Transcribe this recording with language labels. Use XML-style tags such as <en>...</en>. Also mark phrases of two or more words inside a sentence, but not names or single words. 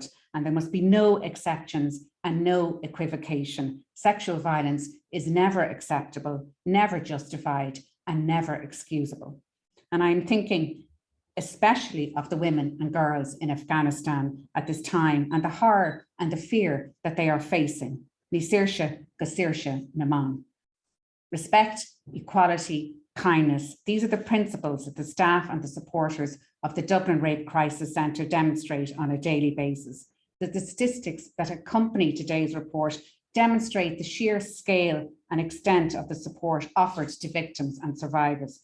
<en>And there must be no exceptions and no equivocation. Sexual violence is never acceptable, never justified, and never excusable. And I'm thinking especially of the women and girls in Afghanistan at this time and the horror and the fear that they are facing.</en> <ga>Ní saoirse go saoirse na man.</ga> <en>Respect, equality, kindness. These are the principles that the staff and the supporters of the Dublin Rape Crisis Centre demonstrate on a daily basis. The statistics that accompany today's report demonstrate the sheer scale and extent of the support offered to victims and survivors.</en>